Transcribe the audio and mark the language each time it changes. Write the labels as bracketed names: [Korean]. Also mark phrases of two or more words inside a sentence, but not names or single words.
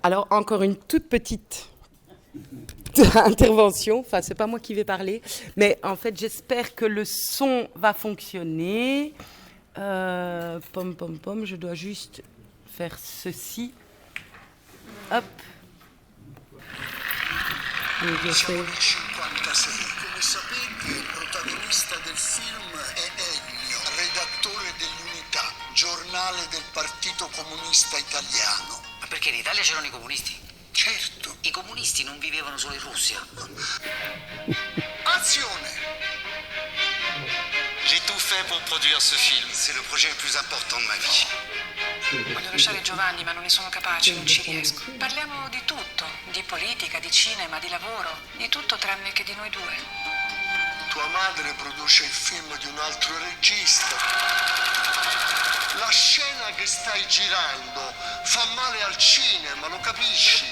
[French] Alors, encore une toute petite intervention, enfin c'est pas moi qui vais parler, mais en fait j'espère que le son va fonctionner. Je dois juste faire ceci. Hop. [Italian] Siamo nel 56. Come sapete, il protagonista del film è Ennio, redattore dell'Unità, giornale del Partito Comunista Italiano. Ma perché in Italia c'erano i comunisti? Certo. I comunisti comunisti non vivevano solo in Russia. Azione! [French] J'ai tout fait pour produire ce film. C'est le projet le plus important de ma vie. [Italian] Voglio lasciare Giovanni, ma non ne sono capace, non ci riesco. Parliamo di tutto, di politica, di cinema, di lavoro, di tutto tranne che di noi due. Tua madre produce il film di un altro regista. La scena che stai girando fa male al cinema, lo capisci?